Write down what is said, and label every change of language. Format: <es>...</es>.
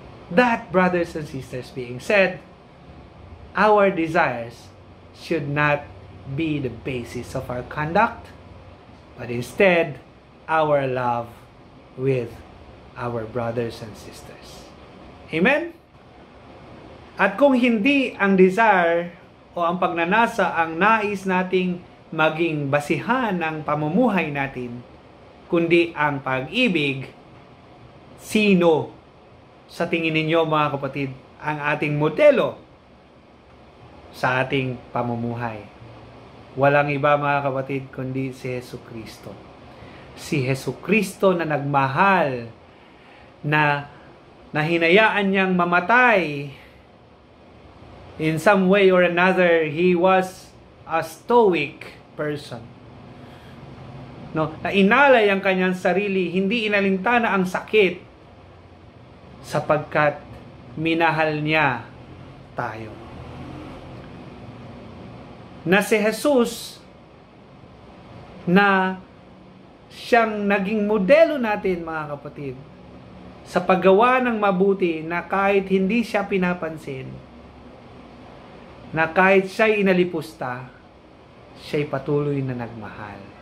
<en>That, brothers and sisters, being said, our desires should not be the basis of our conduct, but instead, our love with our brothers and sisters. Amen?</en> <tl>At kung hindi ang desire o ang pagnanasa ang nais nating maging basihan ng pamumuhay natin, kundi ang pag-ibig, sino sa tingin ninyo, mga kapatid, ang ating modelo sa ating pamumuhay? Walang iba, mga kapatid, kundi si Jesucristo. Si Jesucristo na nagmahal, na hinayaan niyang mamatay</tl> <en>In some way or another, he was a stoic person.</en> <tl>No, na inalay ang kanyang sarili, hindi inalintana ang sakit sapagkat minahal niya tayo. Na si Jesus na siyang naging modelo natin, mga kapatid, sa paggawa ng mabuti, na kahit hindi siya pinapansin, na kahit siya'y inalipusta, siya'y patuloy na nagmahal.</tl>